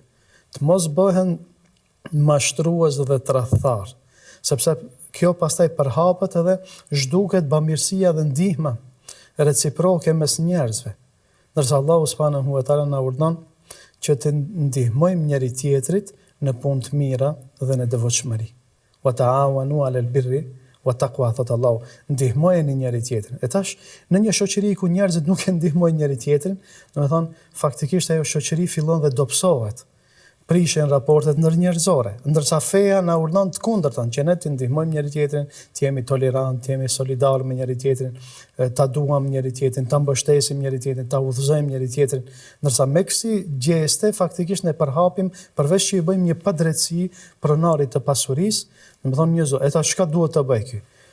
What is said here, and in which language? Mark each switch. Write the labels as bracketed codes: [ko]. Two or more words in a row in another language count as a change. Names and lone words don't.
[sq] Të mos bëhen mashtrues dhe tradhtar, sepse kjo pastaj përhapet edhe zhduket bamirësia dhe ndihma reciproke mes njerëzve. Ndërsa Allahu [ar] سبحانه وتعالى [sq] na urdhon që të ndihmojmë njëri tjetrit në punë të mira dhe në devotshmëri. [ar] وتعاونوا على البر والتقوى, [sq] thot Allahu, ndihmojeni njëri tjetrin. E tash në një shoqëri ku njerëzit nuk e ndihmojnë njëri tjetrin, domethënë faktikisht ajo shoqëri fillon dhe dobësohet. Prishen raportet ndërnjerëzore, ndërsa feja na urdhon të kundërtën, që ne të ndihmojmë njëri tjetrin, të jemi tolerant, të jemi solidar me njëri tjetrin, ta duam njëri tjetrin, ta mbështesim njëri tjetrin, ta udhëzojmë njëri tjetrin, ndërsa me kësi gjeste faktikisht ne përhapim, përveç që i bëjmë një padrejtësi pronarit të pasurisë, domethënë një zot, eta çka duhet të bëj ky?